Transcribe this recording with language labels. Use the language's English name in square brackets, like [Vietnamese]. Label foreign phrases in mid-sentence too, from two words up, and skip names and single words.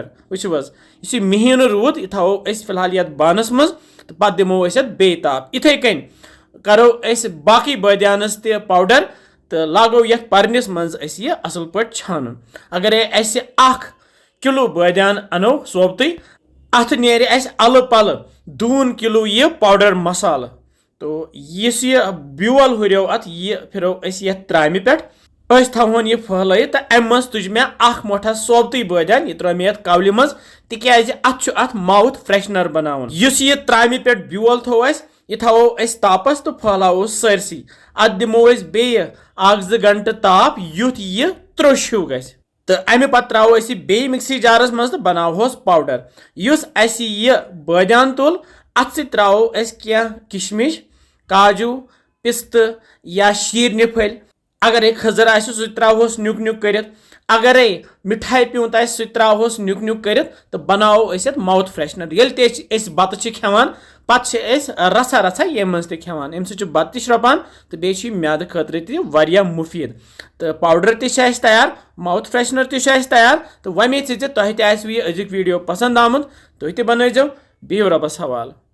[Kashmiri] वुचु इस महीन रूद यह थो अस फिलहाल ये बानस मज तो पत दिमो अस बे ताप। इथे कन करो अस बाकी बादानस ते पाउडर तो लागो ये परनिस मज अस यह असल पट छानुन। अगर अस 1 किलो बादान अनो सोबतुई अथ नेर अस अल पल 2 किलो यह पाउडर मसाल तो इस यह ब्योल हुरो अत यह फिरो अस ये त्रामि पे थवन यह फहल तो अम मज तुज मे 1 मोठा सोबतुई बादान यह त्रो मे कवलि मज तिकाज अत [English] mouth freshener [Kashmiri] बनावन। इस यह त्रामि पे ब्योल थो यह थो अस तापस तो फहलाओ सरसी अत दिमो अस बे 1-2 घंटे ताप युथ यह त्रोश हूँ गि तो अमे पत त्रो अस बे मिक्सी जारस मज तो बनाओस पाउडर। युस अस यह बादान तुल अत सत त्रो अस कह किशमिश काजू पिस्त या शीरनि फल। अगर खजर आसि सह त्रोस न्युक न्युक कर। अगर मिठाई प्यूंत आसि सह त्रोस न्युक न्युक कर तो बनाओ अस [English] mouth freshener. [Kashmiri] येल ते बत खेवान पत रसा रसा ये मज खेवान अम सह बत श्रपान तो बे म्याद खतर तह मुफीद तो पाउडर तह तैयार [English] mouth freshener [Kashmiri] तह तैयार तो वमेद तुह तह यह अजुक वीडियो पसंद आमुत तुह तह बनइजो बिहिव रबस हवाल।